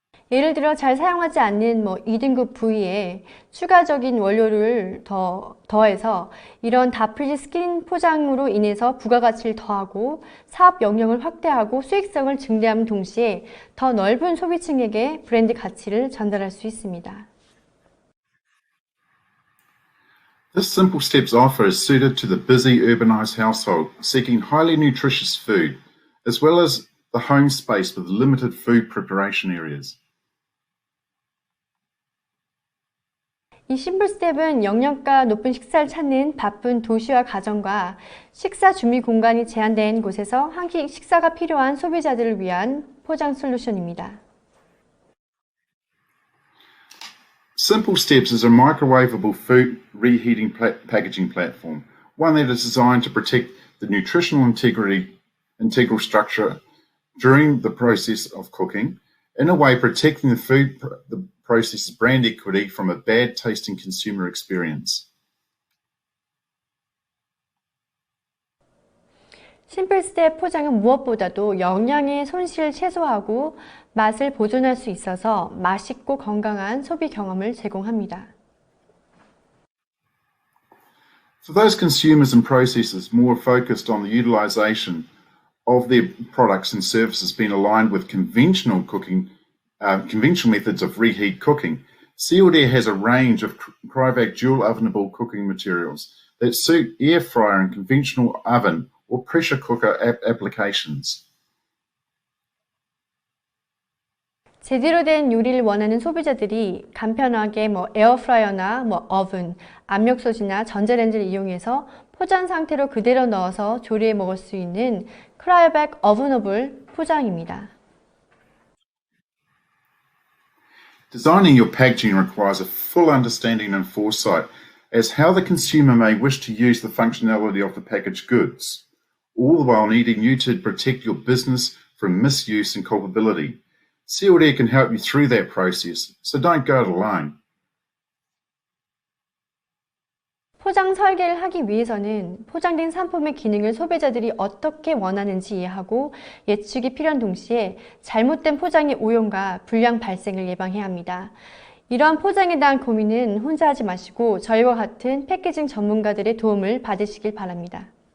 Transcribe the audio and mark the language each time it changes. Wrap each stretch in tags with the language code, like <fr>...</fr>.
<ko>예를 들어 잘 사용하지 않는 2등급 부위에 추가적인 원료를 더해서 이런 다프리지 스킨 포장으로 인해서 부가가치를 더하고 사업 영역을 확대하고 수익성을 증대하는 동시에 더 넓은 소비층에게 브랜드 가치를 전달할 수 있습니다.</ko> <en>This Simple Steps offer is suited to the busy urbanised household seeking highly nutritious food, as well as the home space with limited food preparation areas.</en> <ko>이 심플 스텝은 영양가 높은 식사를 찾는 바쁜 도시와 가정과 식사 준비 공간이 제한된 곳에서 한 끼 식사가 필요한 소비자들을 위한 포장 솔루션입니다.</ko> <en>Simple Steps is a microwavable food reheating packaging platform, one that is designed to protect the nutritional integral structure during the process of cooking, in a way protecting the process's brand equity from a bad tasting consumer experience.</en> <ko>심플 스텝 포장은 무엇보다도 영양의 손실을 최소화하고 맛을 보존할 수 있어서 맛있고 건강한 소비 경험을 제공합니다.</ko> <en>For those consumers and processors more focused on the utilisation of their products and services being aligned with conventional methods of reheat cooking, Sealed Air has a range of Cryovac dual ovenable cooking materials that suit air fryer and conventional oven or pressure cooker applications.</en> <ko>제대로 된 요리를 원하는 소비자들이 간편하게 에어프라이어나 오븐, 압력솥이나 전자레인지를 이용해서 포장 상태로 그대로 넣어서 조리해 먹을 수 있는 크라이오백 어브너블 포장입니다.</ko> <en>Designing your packaging requires a full understanding and foresight as how the consumer may wish to use the functionality of the packaged goods, all the while needing you to protect your business from misuse and culpability. Sealed Air can help you through that process, so don't go it alone.</en> <ko>포장 설계를 하기 위해서는 포장된 상품의 기능을 소비자들이 어떻게 원하는지 이해하고 예측이 필요한 동시에 잘못된 포장의 오염과 불량 발생을 예방해야 합니다. 이러한 포장에 대한 고민은 혼자 하지 마시고 저희와 같은 패키징 전문가들의 도움을 받으시길 바랍니다.</ko>